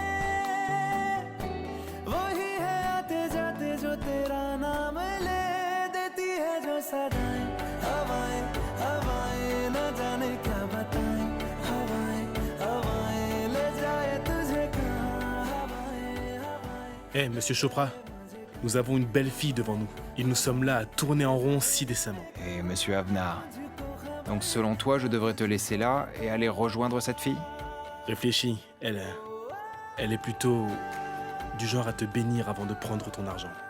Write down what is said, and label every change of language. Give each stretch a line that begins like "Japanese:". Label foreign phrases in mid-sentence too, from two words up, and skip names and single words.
Hindi: वही है आते जाते जो तेरा नाम ले देती है जो सदाएं हवाएं हवाएं न जाने क्या बताएं हवाएं हवाएं ले जाए तुझे कहाँ हवाएं हवाएं
French: Eh, monsieur Chopra, nous avons une belle fille devant nous. Et nous sommes là à tourner en rond si décemment. Et monsieur Avnar, donc selon toi, je devrais te laisser là et aller rejoindre cette fille? Réfléchis, elle est plutôt du genre à te bénir avant de prendre ton argent.